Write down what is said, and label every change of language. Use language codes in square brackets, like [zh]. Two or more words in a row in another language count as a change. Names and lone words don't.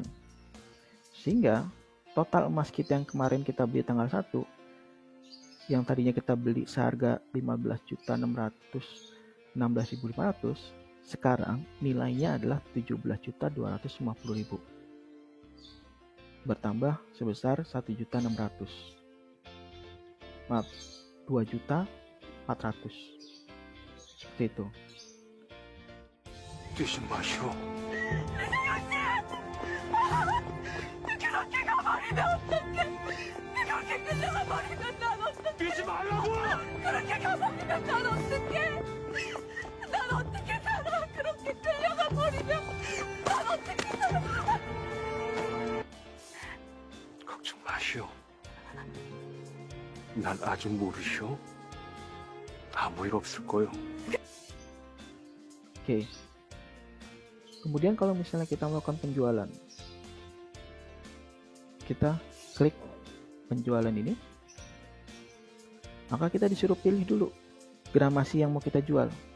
[id] Sehingga total emas kita yang kemarin kita beli tanggal 1, yang tadinya kita beli seharga 15.616.500, sekarang nilainya adalah 17.250.000. Bertambah sebesar 1.600.000. Maaf, 2.400.000. Seperti itu. [ko] 뛰지 마시오. 그렇게 가버리면 어떡해? 그렇게 끝나가버리면 난 어떡해? 뛰지 말라고! 그렇게 가버리면 난 어떡해? 난 어떻게 살아? 그렇게 끌려가버리면 난 어떻게 살아? 걱정 마시오. 난 아직 모르시오. 아무 일 없을 거요. [id] Oke. Kemudian kalau misalnya kita melakukan penjualan, kita klik penjualan ini, maka kita disuruh pilih dulu gramasi yang mau kita jual.